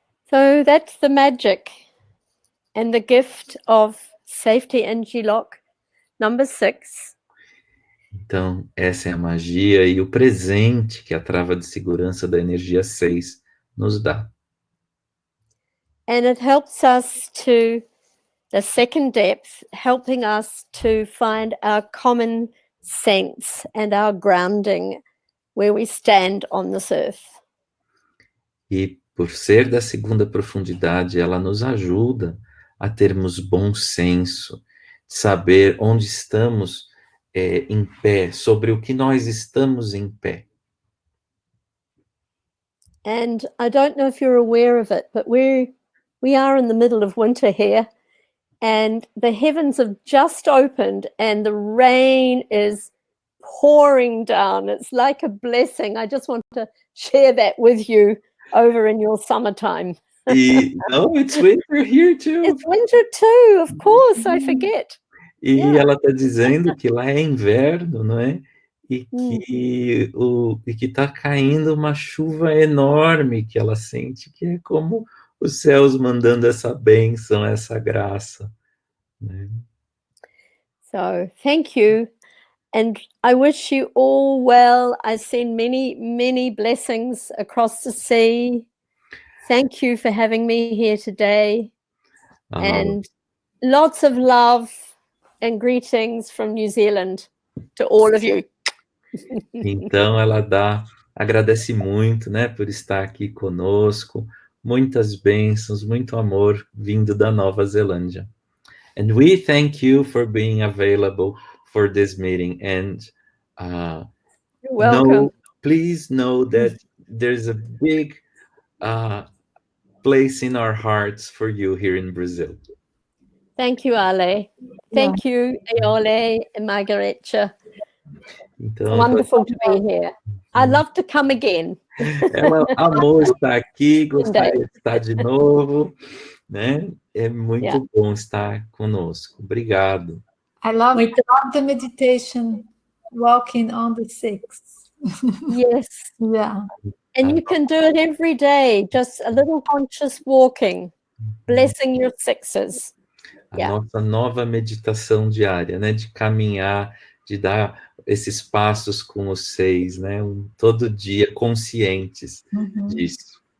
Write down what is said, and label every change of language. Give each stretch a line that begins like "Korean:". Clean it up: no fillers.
English: So that's the magic and the gift of Safety Energy Lock number 6.
Portuguese: Então, essa é a magia e o presente que a trava de segurança da energia 6 nos dá.
English: And it helps us to, the second depth, helping us to find our common sense and our grounding where we stand on this earth.
Portuguese: E por ser da segunda profundidade, ela nos ajuda a termos bom senso, de saber onde estamos em pé, sobre o que nós estamos em pé.
English: And I don't know if you're aware of it, but we are in the middle of winter here, and the heavens have just opened and the rain is pouring down. It's like a blessing. I just want to share that with you over in your summertime. It's winter here too. It's winter too, of course, I forget.
Portuguese: E
English: Yeah.
Portuguese: ela está dizendo que lá é inverno, não é? E que está caindo uma chuva enorme que ela sente, que é como os céus mandando essa bênção, essa graça. Né?
English: So thank you. And I wish you all well. I send many, many blessings across the sea. Thank you for having me here today. And lots of love and greetings from New Zealand to all of you.
Portuguese: Então, ela agradece muito, né, por estar aqui conosco, muitas bênçãos, muito amor vindo da Nova Zelândia.
English: And we thank you for being available for this meeting. And You're welcome. please know that there's a big place in our hearts for you here in Brazil. Thank you, Ale. Thank you, Eole and Margarete.
Portuguese: Então,
English: Wonderful to be here. I'd love to come again.
Portuguese: Ela amou estar aqui, gostaria de estar de novo, né? É muito bom estar conosco. Obrigado.
English: I love the meditation, walking on the six. Yes. Yeah. And you can do it every day, just a little conscious walking, blessing your sixes.
Portuguese: A nossa nova meditação diária, né? De caminhar, de dar esses passos com os 6, né? Todo dia conscientes disso.